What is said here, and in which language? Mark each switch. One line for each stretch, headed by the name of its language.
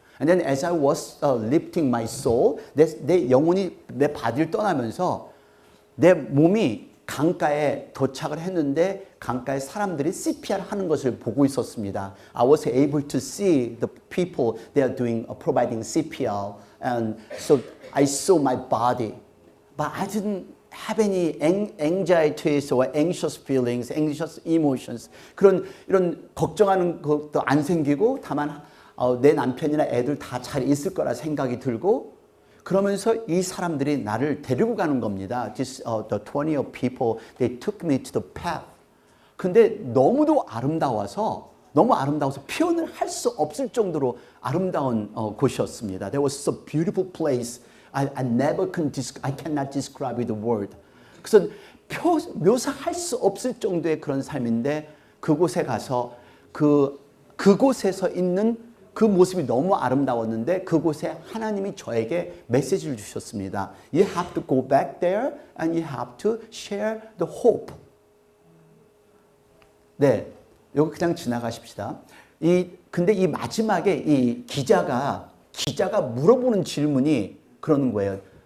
Korean: And then as I was lifting my soul, 내 영혼이 내 바디를 떠나면서 내 몸이 강가에 도착을 했는데 강가에 사람들이 CPR 하는 것을 보고 있었습니다.
English: I was able to see the people they are doing providing CPR, and so I saw my body, but I didn't have any anxieties or anxious feelings, anxious emotions.
Korean: 이런 걱정하는 것도 안 생기고 다만 내 남편이나 애들 다 잘 있을 거라 생각이 들고. 그러면서 이 사람들이 나를 데리고 가는 겁니다.
English: The 20 people, they took me to the path.
Korean: 근데 너무 아름다워서 표현을 할 수 없을 정도로 아름다운 곳이었습니다.
English: There was a beautiful place. I cannot describe with a word.
Korean: 그래서 묘사할 수 없을 정도의 그런 삶인데 그곳에 가서 그곳에서 있는 그 모습이 너무 아름다웠는데 그곳에 하나님이 저에게 메시지를 주셨습니다.
English: You have to go back there and you have to share the hope.
Korean: 네, 이거 그냥 지나가십시다. 근데 이 마지막에 이 기자가 물어보는 질문이 그러는 거예요.